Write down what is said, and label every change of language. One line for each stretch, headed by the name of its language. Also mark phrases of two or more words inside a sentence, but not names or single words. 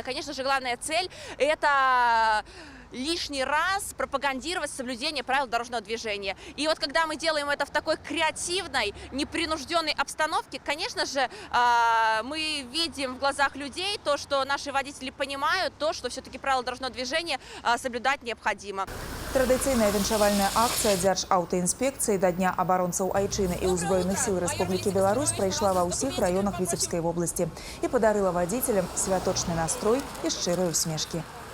Russian: Конечно же, главная цель – это лишний раз пропагандировать соблюдение правил дорожного движения. И вот когда мы делаем это в такой креативной, непринужденной обстановке, конечно же, мы видим в глазах людей то, что наши водители понимают, то, что все-таки правила дорожного движения соблюдать необходимо.
Belarusian: Традыцыйная віншавальная акцыя Дзяржаўтаінспекцыі да Дня абаронцаў Айчыны і ўзброеных сіл Рэспублікі Беларусь прайшла ва ўсіх раёнах Віцебскай вобласці і падарыла вадзіцелям святочны настрой і шчырыя усмешкі.